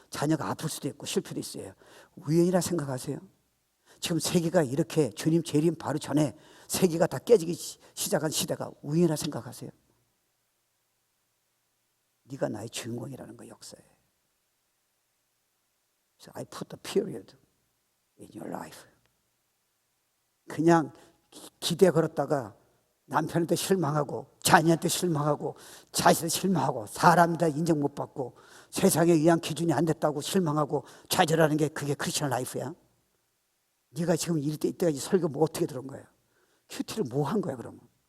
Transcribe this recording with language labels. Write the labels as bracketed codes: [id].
[ko] 자녀가 아플 수도 있고 실패도 있어요. 우연이라 생각하세요? 지금 세계가 이렇게 주님 재림 바로 전에 세계가 다 깨지기 시작한 시대가 우연이라 생각하세요? 네가 나의 주인공이라는 거, 역사에. [en] So I put the period in your life. [ko] 그냥 기대 걸었다가 남편한테 실망하고, 자녀한테 실망하고, 자식한테 실망하고, 사람한테 인정 못 받고, 세상에 의한 기준이 안 됐다고 실망하고 좌절하는 게, 그게 크리스천 라이프야? 네가 지금 이때까지 설교 뭐 어떻게 들은 거야? 큐티를 뭐 한 거야 그러면?